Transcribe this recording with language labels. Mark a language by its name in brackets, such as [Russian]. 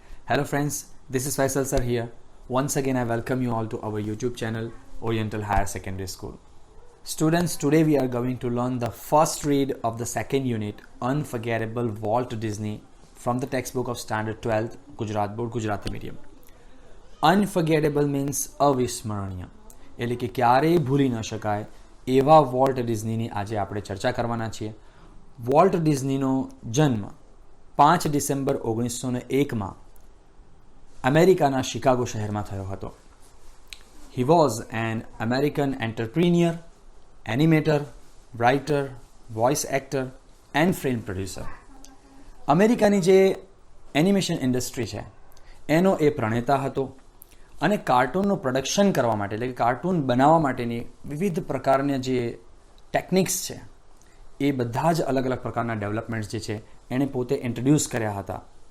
[English] Hello friends, this is Faisal sir here. Once again I welcome you all to our YouTube channel Oriental Higher Secondary School. Students, today we are going to learn the first read of the second unit Unforgettable Walt Disney from the textbook of Standard 12th Gujarat Board Gujarati Medium. Unforgettable means [Gujarati] અવિસ્મરણીય એટલે કે ક્યારેય ભૂલી ન શકાય એવા volt ડિઝનીની આજે આપણે ચર્ચા કરવાના છીએ. વોલ્ટ ડિઝનીનો જન્મ 5 ડિસેમ્બર 1901માં અમેરિકાના શિકાગો શહેરમાં થયો હતો. [English] He was an American entrepreneur, animator, writer, voice actor and film producer. [Gujarati] અમેરિકાની જે એનિમેશન ઇન્ડસ્ટ્રી છે એનો એ પ્રણેતા હતો અને કાર્ટૂનનું પ્રોડક્શન કરવા માટે એટલે કે કાર્ટૂન બનાવવા માટેની વિવિધ પ્રકારના જે ટેકનિક્સ છે એ બધા જ અલગ અલગ પ્રકારના ડેવલપમેન્ટ્સ જે છે એણે પોતે ઇન્ટ્રોડ્યુસ કર્યા હતા.